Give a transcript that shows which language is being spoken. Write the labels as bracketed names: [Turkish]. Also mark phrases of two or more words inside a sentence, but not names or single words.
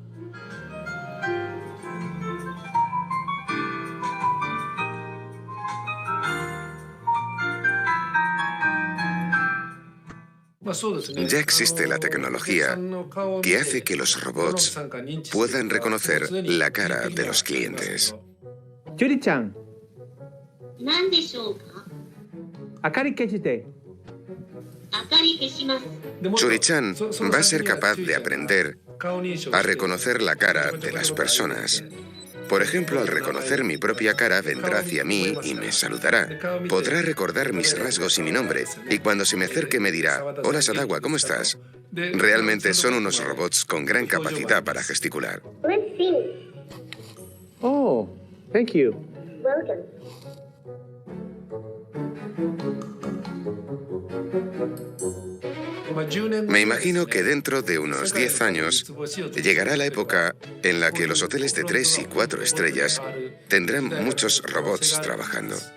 [Spanish] Ya existe la tecnología que hace que los robots puedan reconocer la cara de los clientes. Churi-chan, [Japanese] 何でしょうか明かり消して. 明かり消します。 [Spanish] Churi-chan va a ser capaz de aprender a reconocer la cara de las personas. Por ejemplo, al reconocer mi propia cara, vendrá hacia mí y me saludará. Podrá recordar mis rasgos y mi nombre, y cuando se me acerque me dirá, hola Sadawa, ¿cómo estás? Realmente son unos robots con gran capacidad para gesticular. [English] Let's see. Oh, thank you. Welcome. [Spanish] Me imagino que dentro de unos 10 años llegará la época en la que los hoteles de 3 y 4 estrellas tendrán muchos robots trabajando.